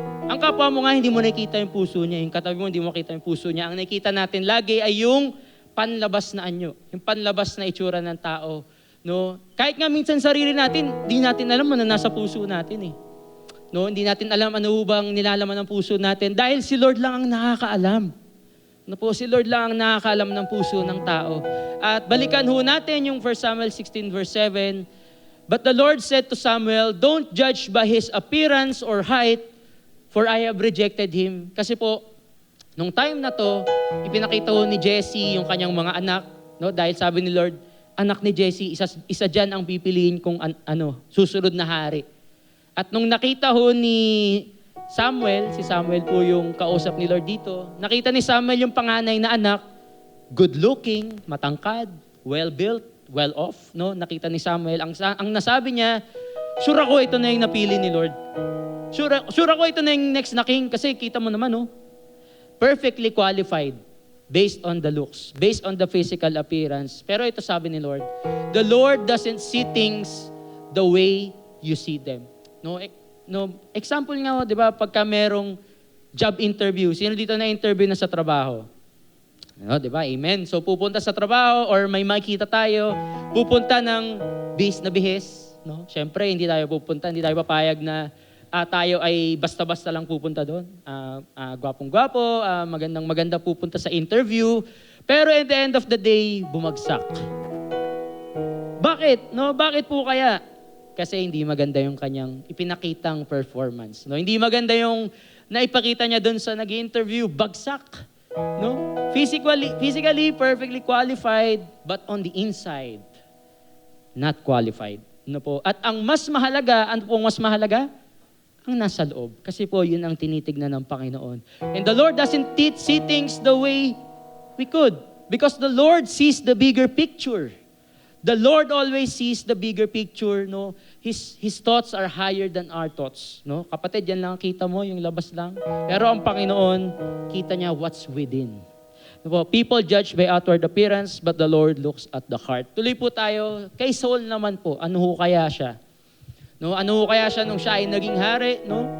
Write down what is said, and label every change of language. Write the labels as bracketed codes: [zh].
[tl] Ang kapwa mo nga, hindi mo nakita yung puso niya. Yung katabi mo, hindi mo nakita yung puso niya. Ang nakita natin lagi ay yung panlabas na anyo, yung panlabas na itsura ng tao. No? Kahit nga minsan sarili natin, hindi natin alam ano nasa puso natin eh. No, hindi natin alam ano bang nilalaman ng puso natin dahil si Lord lang ang nakakaalam. No po, si Lord lang ang nakakaalam ng puso ng tao. At balikan ho natin yung 1 Samuel 16 verse 7. [en] But the Lord said to Samuel, "Don't judge by his appearance or height, for I have rejected him." [tl] Kasi po, nung time na to, ipinakita ho ni Jesse yung kanyang mga anak, no? Dahil sabi ni Lord, anak ni Jesse, isa dyan ang pipiliin kong susunod na hari. At nung nakita ho ni Samuel, si Samuel po yung kausap ni Lord dito, nakita ni Samuel yung panganay na anak, good looking, matangkad, well-built, well-off, no? Nakita ni Samuel, ang nasabi niya, sure ako ito na yung napili ni Lord. Sure ako ito na yung next na king kasi kita mo naman, no? [en] Perfectly qualified based on the looks, based on the physical appearance. Pero ito sabi ni Lord, the Lord doesn't see things the way you see them. [tl] No, example nga, 'di ba, pagka merong job interview, sino dito na interview na sa trabaho? No, 'di ba? Amen. So pupunta sa trabaho or may makita tayo, pupunta ng bihis na bihis, no? Syempre hindi tayo papayag na tayo ay basta-basta lang pupunta doon. Gwapong-gwapo, magandang-maganda pupunta sa interview, pero at the end of the day, bumagsak. Bakit? No, bakit po kaya? Kasi hindi maganda yung kanyang ipinakitang performance. No? Hindi maganda yung naipakita niya doon sa nag-interview, bagsak. No? [en] Physically perfectly qualified, but on the inside, not qualified. [tl] No po? At ang mas mahalaga, ano pong mas mahalaga? Ang nasa loob. Kasi po, yun ang tinitignan ng Panginoon. [en] And the Lord doesn't see things the way we could. Because the Lord sees the bigger picture. The Lord always sees the bigger picture, no? [tl] His thoughts are higher than our thoughts, no? Kapatid, yan lang kita mo, yung labas lang. Pero ang Panginoon, kita niya what's within. No? [en] People judge by outward appearance, but the Lord looks at the heart. [tl] Tuloy po tayo, kay Saul naman po, ano ho kaya siya? No? Ano ho kaya siya nung siya ay naging hari, no?